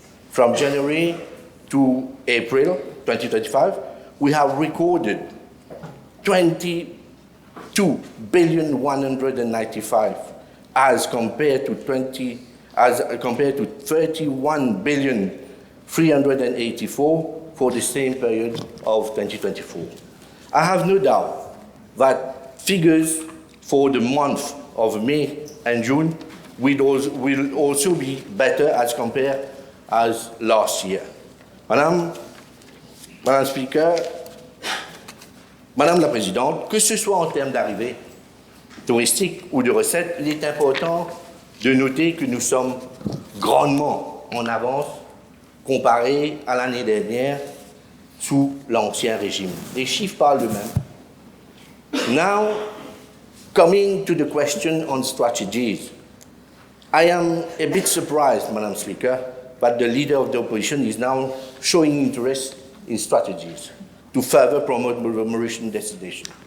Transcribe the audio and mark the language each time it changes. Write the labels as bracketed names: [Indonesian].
[English] From January to April 2025, we have recorded 22,195,000,000 as compared to 31,384,000,000 for the same period of 2024. I have no doubt that figures for the month of May and June will also be better as compared as last year. [French] Madame Speaker, Madame la Présidente, que ce soit en termes d'arrivées touristiques ou de recettes, il est important de noter que nous sommes grandement en avance comparé à l'année dernière sous l'ancien régime. Les chiffres parlent d'eux-mêmes. [English] Now, coming to the question on strategies, I am a bit surprised, Madam Speaker, that the Leader of the Opposition is now showing interest in strategies to further promote the Mauritian destination.